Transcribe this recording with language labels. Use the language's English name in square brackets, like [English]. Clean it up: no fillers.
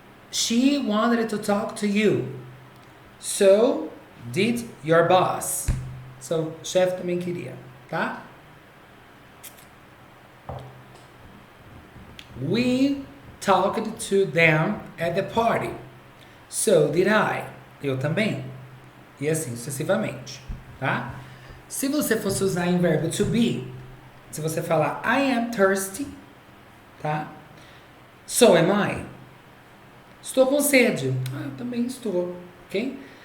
[English] She wanted to talk to you. So did your boss. [Portuguese] So, chefe também queria, tá? [English] We talked to them at the party. So did I. [Portuguese] Eu também. E assim sucessivamente, tá? Se você fosse usar em verbo to be, se você falar [English] I am thirsty, [Portuguese] tá? [English] So am I. [Portuguese] Estou com sede. Eu também estou, ok?